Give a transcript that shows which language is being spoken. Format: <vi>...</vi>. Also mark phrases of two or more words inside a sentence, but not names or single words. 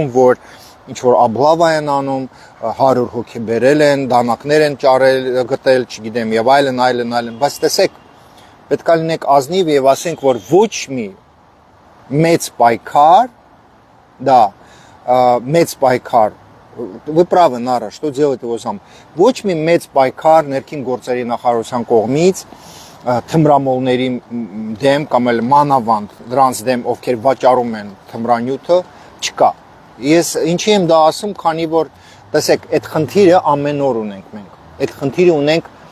<hy>որ ինչ որ աբլավա են անում, 100 հոգի բերել են, դանակներ են ճարել, գտել, չգիտեմ, եւ այլն, բայց տեսեք, պետք է լինենք ազնիվ եւ ասենք, որ ոչ մի մեծ պայքար Да, մեծ պայքար,</hy> <ru>вы правы,</ru> <hy>Նարա,</hy> <ru>что делать его сам։</ru> <hy>Ոչ մի մեծ պայքար ներքին գործերի նախարարության կողմից թմրամոլների դեմ կամ էլ մանավանդ դրանց դեմ, ովքեր վաճառում են թմրանյութը, չկա։ Ես ինչի եմ դա ասում, քանի որ տեսեք, այդ խնդիրը ամեն օր ունենք մենք։ Այդ խնդիրը ունենք</hy>